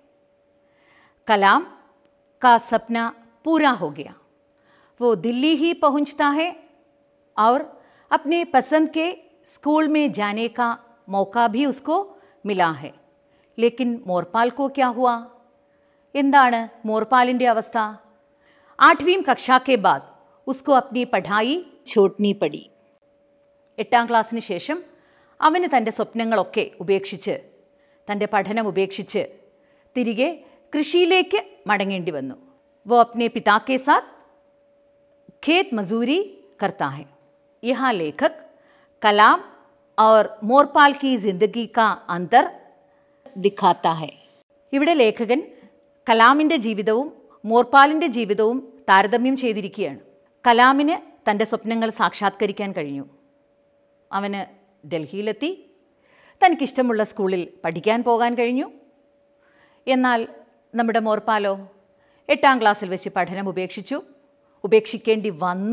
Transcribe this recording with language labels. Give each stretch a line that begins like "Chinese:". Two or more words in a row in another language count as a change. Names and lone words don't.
Hindi: कलाम का सपना पूरा हो गया. वो दिल्ली ही पहुंचता है और अपने पसंद के स्कूल में जाने का मौका भी उसको मिला है. लेकिन मोरपाल को क्या हुआ?
Malayalam: എന്താണ് മോർപാലിൻ്റെ അവസ്ഥ?
Hindi: 8वीं कक्षा के बाद उसको अपनी पढ़ाई छोड़नी पड़ी.
Malayalam: 8ാം ക്ലാസ്സിന് ശേഷം അവന് തൻ്റെ സ്വപ്നങ്ങളൊക്കെ ഉപേക്ഷിച്ച്, തൻ്റെ പഠനം ഉപേക്ഷിച്ച് തിരികെ कृषिയിലേക്ക് മടങ്ങേണ്ടി വന്നു.
Hindi: वो अपने पिता के साथ खेत मजदूरी करता है. यहाँ लेखक कलाम और मोरपाल की जिंदगी का अंतर दिखाता है.
Malayalam: ഇവിടെ ലേഖകൻ കലാമിൻ്റെ ജീവിതവും മോർപാലിൻ്റെ ജീവിതവും താരതമ്യം ചെയ്തിരിക്കുകയാണ്. കലാമിന് തൻ്റെ സ്വപ്നങ്ങൾ സാക്ഷാത്കരിക്കാൻ കഴിഞ്ഞു. അവന് ഡൽഹിയിലെത്തി, തനിക്കിഷ്ടമുള്ള സ്കൂളിൽ പഠിക്കാൻ പോകാൻ കഴിഞ്ഞു. എന്നാൽ നമ്മുടെ മോർപാലോ 8ാം ക്ലാസ്സിൽ വെച്ച് പഠനം ഉപേക്ഷിക്കേണ്ടി വന്നു.